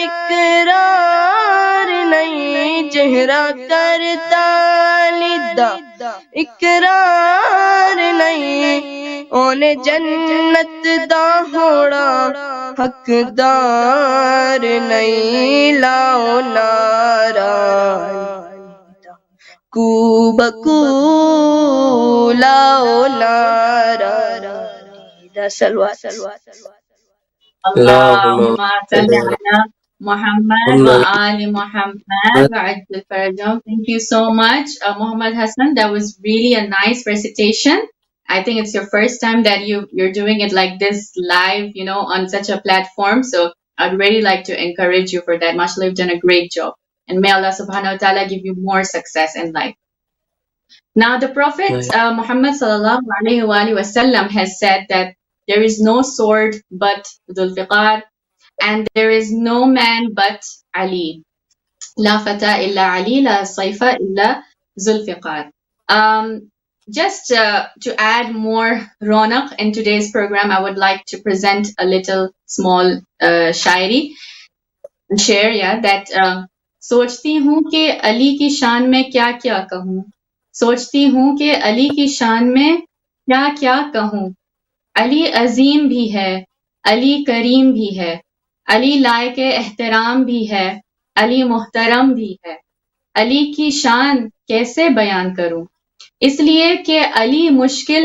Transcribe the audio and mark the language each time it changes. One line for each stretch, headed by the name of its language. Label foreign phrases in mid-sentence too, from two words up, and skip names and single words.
Punjabi: اقرار نہیں جہرا کردہ علی دا اقرار نہیں اونے جنت دا ہونا حقدار نہیں لاؤ نارا کوبکو لاؤ نارا صلوات
Arabic: اللهم صل على محمد وآل محمد وعجل فرجهم.
English: Thank you so much, Muhammad Hassan. That was really a nice recitation. I think it's your first time that you're doing it like this live, on such a platform. So I'd really like to encourage you for that. MashaAllah, you've done a great job. And may Allah
Arabic: سبحانه وتعالى
English: give you more success in life. Now, the Prophet Muhammad
Arabic: صلى الله عليه وسلم
English: has said that there is no sword but Dhul-Fiqar, and there is no man but Ali.
Arabic: لا فتى إلا علي، لا سيف إلا ذو الفقار.
English: Just to add more ronak in today's program, I would like to present a little small shairi.
Urdu: Share, that سوچتی ہوں کہ علی کی شان میں کیا کیا کہوں سوچتی ہوں کہ علی کی شان میں کیا کیا کہوں علی عظیم بھی ہے علی کریم بھی ہے علی لائق احترام بھی ہے علی محترم بھی ہے علی کی شان کیسے بیان کروں اس لیے کہ علی مشکل